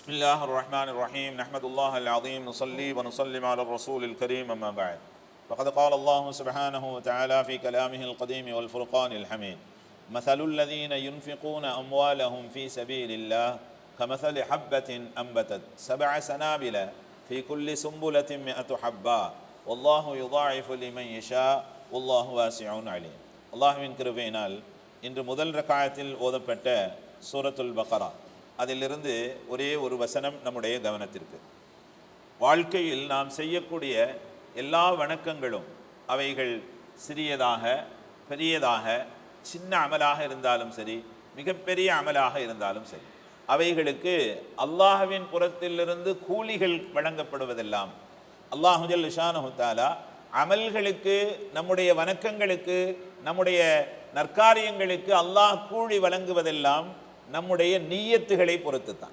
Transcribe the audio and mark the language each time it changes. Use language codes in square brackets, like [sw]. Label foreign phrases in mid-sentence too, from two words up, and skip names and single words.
[ar] بسم الله الرحمن الرحيم نحمد الله العظيم نصلي ونسلم على الرسول الكريم أما بعد فقد قال الله سبحانه وتعالى في كلامه القديم والفرقان الحميد مثل الذين ينفقون أموالهم في سبيل الله كمثل حبة أنبتت 7 سنابل في كل سنبلة 100 حبة والله يضاعف لمن يشاء والله واسع عليم. [ta] அல்லாஹ்வின் கிருபையினால் இன்று முதல் ரக்காயத்தில் ஓதப்பட்ட சூரத்துல் பக்ரா அதிலிருந்து ஒரே ஒரு வசனம் நம்முடைய கவனத்திற்கு. வாழ்க்கையில் நாம் செய்யக்கூடிய எல்லா வணக்கங்களும் அவைகள் சிறியதாக பெரியதாக சின்ன அமலாக இருந்தாலும் சரி மிகப்பெரிய அமலாக இருந்தாலும் சரி அவைகளுக்கு அல்லாஹ்வின் புறத்திலிருந்து கூலிகள் வழங்கப்படுவதெல்லாம் [ar] الله جل شأنه تعالى [ta] அமல்களுக்கு நம்முடைய வணக்கங்களுக்கு நம்முடைய நற்காரியங்களுக்கு அல்லாஹ் கூலி வழங்குவதெல்லாம் நம்முடைய நீயத்துகளை பொறுத்து தான்.